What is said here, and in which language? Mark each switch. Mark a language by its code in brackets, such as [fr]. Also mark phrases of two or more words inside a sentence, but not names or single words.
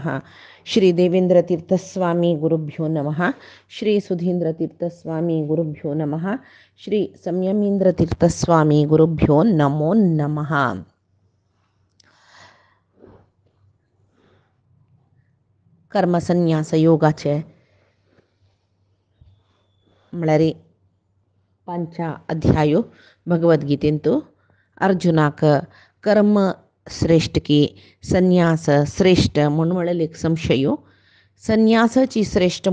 [sa] श्री देवेंद्रतीर्थस्वामी गुरुभ्यो नमः। श्री सुधींद्रतीर्थस्वामी गुरुभ्यो नमः। श्री संयमींद्रतीर्थस्वामी गुरुभ्यो नमो नमः। [kok] कर्मसन्यास योगाचे म्हळ्यार 5 अध्यायो भगवद्गीतेंतू अर्जुनाक कर्म श्रेष्ठ की संन्यास श्रेष्ठ म्हूण म्हळेल एक संशयो संन्यासाची श्रेष्ठ